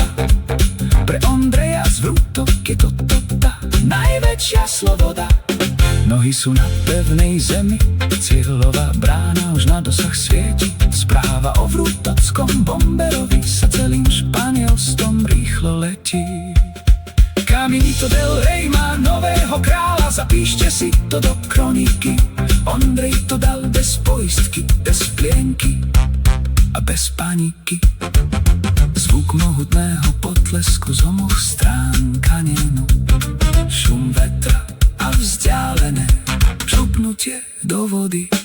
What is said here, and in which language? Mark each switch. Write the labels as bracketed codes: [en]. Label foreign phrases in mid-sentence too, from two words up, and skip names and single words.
[sk] Pre Ondreja z vrútok je toto tá najväčšia sloboda. Nohy sú na pevnej zemi, cieľová brána už na dosah svieti. Správa o vrútockom bomberovi sa celým Španielskom rýchlo letí. Caminito del Rey má nového kráľa, zapíšte si to do kroniky. Ondrej to dal bez poistky, bez plienky a bez paniky. Zvuk mohutného potlesku z oboch strán kanienu, šum vetra a vzdialené šupnutie do vody.